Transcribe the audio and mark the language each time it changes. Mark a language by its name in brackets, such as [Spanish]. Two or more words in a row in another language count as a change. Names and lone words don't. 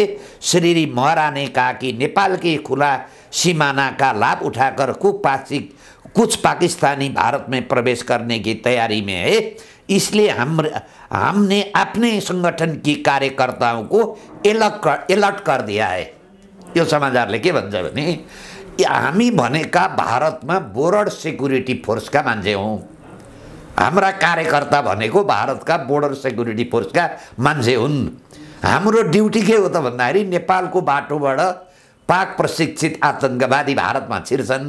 [Hindi] श्री महरा ने कहा कि नेपाल के खुला सीमाना का लाभ उठाकर कुछ पाकिस्तानी भारत में प्रवेश करने की तैयारी में है, इसलिए हमने अपने संगठन की कार्यकर्ताओं को अलर्ट कर दिया है। [Nepali] यो समाचारले के भन्छ भने हामी भनेका भारतमा बोर्डर सिक्युरिटी फोर्सका मान्छे हौं। हाम्रा कार्यकर्ता भनेको भारतका बोर्डर सिक्युरिटी फोर्सका मान्छे हुन्। हाम्रो ड्युटी के हो त भन्दाखेरि नेपालको बाटोबाट पाक प्रशिक्षित आतंकवादी भारतमा छिर्छन्।